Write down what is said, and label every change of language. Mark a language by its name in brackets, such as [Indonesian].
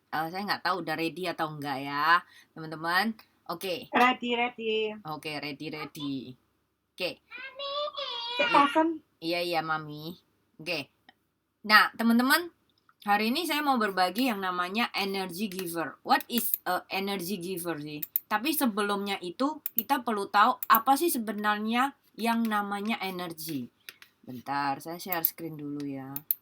[Indonesian] Saya nggak tahu udah ready atau enggak ya, teman-teman. Oke. Ready. Oke, ready. Oke. Iya, Mami. Oke. Nah, teman-teman, hari ini saya mau berbagi yang namanya energy giver. [English] What is a energy giver sih? [Indonesian] Tapi sebelumnya itu kita perlu tahu apa sih sebenarnya yang namanya energi. Bentar, saya share screen dulu ya.